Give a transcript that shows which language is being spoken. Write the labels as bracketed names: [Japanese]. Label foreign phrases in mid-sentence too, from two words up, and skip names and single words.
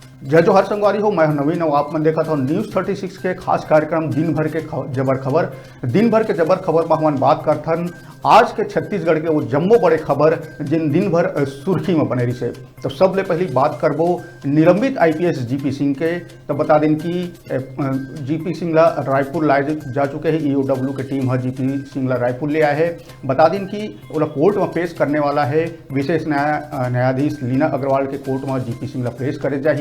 [Chhattisgarhi] जय जोहर संगवारी हो, मैं नवीन और आप मन देखा था न्यूज़ 36 के खास कार्यक्रम दिन भर के जबर खबर। दिन भर के जबर खबर में हम बात करथन आज के छत्तीसगढ़ के वो जम्मो बड़े खबर जिन दिन भर सुर्खी में बने रही से। तो सबले पहली बात करबो निलंबित आईपीएस जीपी सिंह के। तो बता दें कि जीपी सिंह ला रायपुर लाए जा चुके हैं। ईओडब्ल्यू की टीम है जीपी सिंह ला रायपुर ले आए है। बता दें कि वो कोर्ट में पेश करने वाला है विशेष न्यायाधीश लीना अग्रवाल के कोर्ट में जीपी सिंह ला पेश करे जाही।